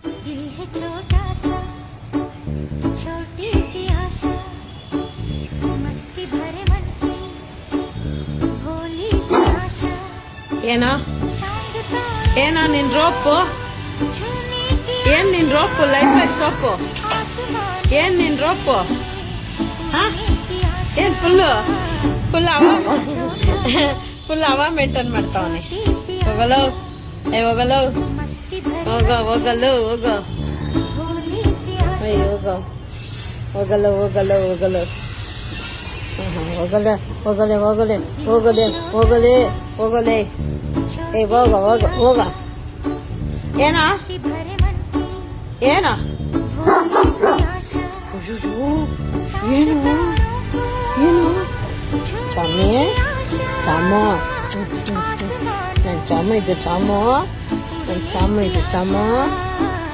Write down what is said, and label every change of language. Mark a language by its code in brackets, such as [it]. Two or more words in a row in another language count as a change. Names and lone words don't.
[hi] दिल है छोटा सा छोटी सी आशा मस्ती भरे मन की भोली सी आशा [kn] ಏನೋ [hi] चांद तारों [kn] ಏನೋ ನಿನ್ ರೋಪು [hi] छूने की [kn] ಏನ್ ನಿನ್ ರೋಪು [en] life soap [hi] आसमान [kn] ಏನ್ ನಿನ್ ರೋಪು ಹಾ [hi] की आशा [kn] ಏನ್ ಫುಲ್ ಅವ ಮೇಂಟೈನ್ ಮಾಡ್ತಾವನೆ [hi] छोटी सी [kn] ಹೋಗಲು ಹೋಗಲು [hi] मस्ती भरे [kn] ಹೋಗಲು [hi] भोली सी आशा [kn] ಹೋಗಲು ಹೋಗಲೆ ಏ ಹೋಗ ಏನೋ [hi] मस्ती भरे मन की [kn] ಏನೋ [hi] भोली सी आशा चांद [kn] ಏನು [hi] तारों को [kn] ಏನು [hi] छूने [kn] ಚಾಮಿ [hi] की आशा [kn] ಚಾಮು [hi] आसमान [kn] ನನ್ನ ಚಾಮು ಇದು ಚಾಮು ನನ್ನ ಚಾಮು ಇದು ಚಾಮು